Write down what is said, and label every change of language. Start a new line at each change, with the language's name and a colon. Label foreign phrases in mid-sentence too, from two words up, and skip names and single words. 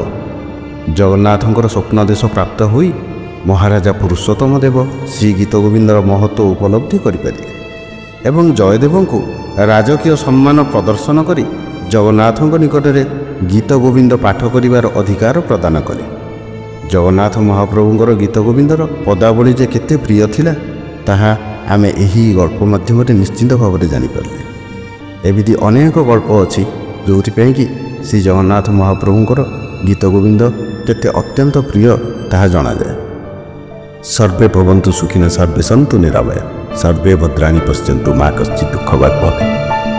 Odia: ଜଗନ୍ନାଥଙ୍କର ସ୍ୱପ୍ନାଦେଶ ପ୍ରାପ୍ତ ହୋଇ ମହାରାଜା ପୁରୁଷୋତ୍ତମ ଦେବ ଶ୍ରୀ ଗୀତ ଗୋବିନ୍ଦର ମହତ୍ତ୍ୱ ଉପଲବ୍ଧି କରିପାରିଲେ ଏବଂ ଜୟଦେବଙ୍କୁ ରାଜକୀୟ ସମ୍ମାନ ପ୍ରଦର୍ଶନ କରି ଜଗନ୍ନାଥଙ୍କ ନିକଟରେ ଗୀତ ଗୋବିନ୍ଦ ପାଠ କରିବାର ଅଧିକାର ପ୍ରଦାନ କଲେ। ଜଗନ୍ନାଥ ମହାପ୍ରଭୁଙ୍କର ଗୀତ ଗୋବିନ୍ଦର ପଦାବଳୀ ଯେ କେତେ ପ୍ରିୟ ଥିଲା ତାହା ଆମେ ଏହି ଗଳ୍ପ ମାଧ୍ୟମରେ ନିଶ୍ଚିତ ଭାବରେ ଜାଣିପାରିଲେ। ଏମିତି ଅନେକ ଗଳ୍ପ ଅଛି ଯୋ କି ଶ୍ରୀ ଜଗନ୍ନାଥ ମହାପ୍ରଭୁଙ୍କର ଗୀତ ଗୋବିନ୍ଦ କେତେ ଅତ୍ୟନ୍ତ ପ୍ରିୟ ତାହା ଜଣା ଯାଏ।
Sanskrit: सर्वे भवन्तु सुखिनः सर्वे सन्तु निरामया सर्वे भद्राणि पश्यन्तु मा कश्चित् दुःखभाग् भवेत्।